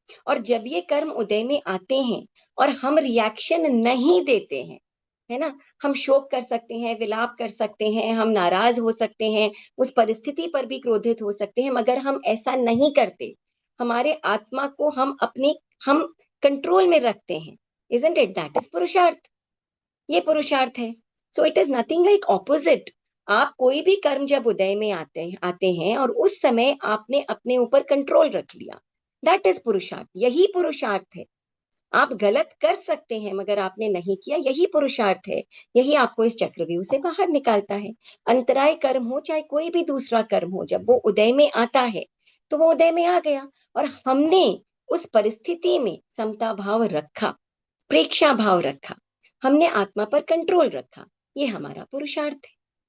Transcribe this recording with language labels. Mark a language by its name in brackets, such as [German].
[Hindi] और जब ये कर्म उदय में आते हैं और हम रिएक्शन नहीं देते हैं, है ना, हम शोक कर सकते हैं, विलाप कर सकते हैं, हम नाराज हो सकते हैं, उस परिस्थिति पर भी क्रोधित हो सकते हैं, मगर हम ऐसा नहीं करते, हमारे आत्मा को हम कंट्रोल में रखते हैं, [English] isn't it? That is purushartha. [Hindi] ये पुरुषार्थ है। [English] So it is nothing like opposite। [Hindi] आप कोई भी कर्म जब उदय में आते हैं और उस समय आपने अपने ऊपर कंट्रोल रख लिया, [English] that is [Hindi] पुरुषार्थ। यही पुरुषार्थ है। आप गलत कर सकते हैं मगर आपने नहीं किया, यही पुरुषार्थ है। यही आपको इस चक्रव्यूह से बाहर निकालता है। अंतराय कर्म हो चाहे कोई भी दूसरा कर्म हो, जब वो उदय में आता है तो वो उदय में आ गया और हमने उस परिस्थिति में समता भाव रखा, प्रेक्षा भाव रखा, हमने आत्मा पर कंट्रोल रखा, ये हमारा पुरुषार्थ है।